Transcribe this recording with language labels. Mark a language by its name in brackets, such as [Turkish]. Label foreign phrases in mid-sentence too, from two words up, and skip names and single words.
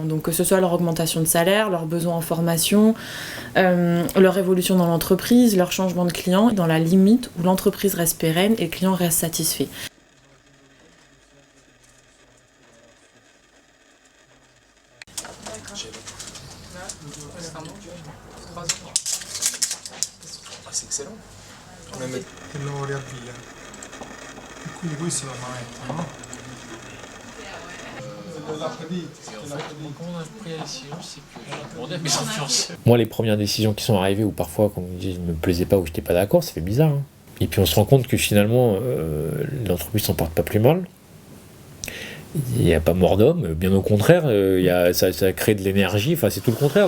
[French] Donc que ce soit leur augmentation de salaire, leurs besoins en formation, leur évolution dans l'entreprise, leur changement de client dans la limite où l'entreprise reste pérenne et le client reste satisfait. C'est excellent. [Italian] E lo riavvia. E quindi questo è la manetta, no? [French] Moi, les premières décisions qui sont arrivées, ou parfois, quand on me dit je ne me plaisait pas ou je n'étais pas d'accord, ça fait bizarre. Hein. Et puis on se rend compte que finalement, l'entreprise s'en porte pas plus mal. Il n'y a pas mort d'homme, bien au contraire, ça crée de l'énergie, enfin c'est tout le contraire.